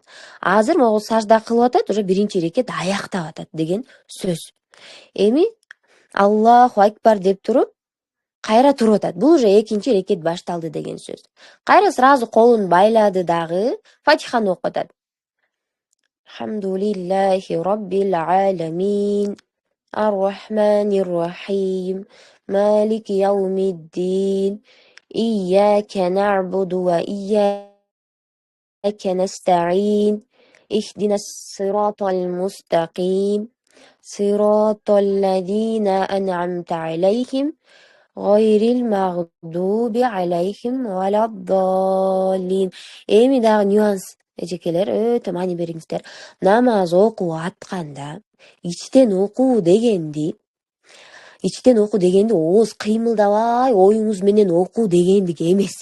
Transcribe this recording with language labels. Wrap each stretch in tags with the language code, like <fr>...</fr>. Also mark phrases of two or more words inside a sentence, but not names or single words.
<ky>Азыр могул сажда кылып атат, уже биринчи рекет аяктап атат деген сөз. Эми</ky> <ar>الله أكبر</ar> <ky>деп туруп, кайра туруп атат. Бул уже экинчи рекет башталды деген сөз. Кайра сразу колун байлады дагы, Фатиханы окуп атат.</ky> <ar>الحمد لله رب العالمين الرحمن الرحيم مالك يوم الدين إياك نعبد وإياك نستعين اهدنا الصراط المستقيم صراط الذين أنعمت عليهم غير المغضوب عليهم ولا الضالين.</ar> <ky>Эми дагы нюанс эжекелер, өтө маани бериңиздер. Намаз окуп атканда ичтен окуу дегенди ооз кыймылдабай оюңуз менен окуу дегендик эмес.</ky>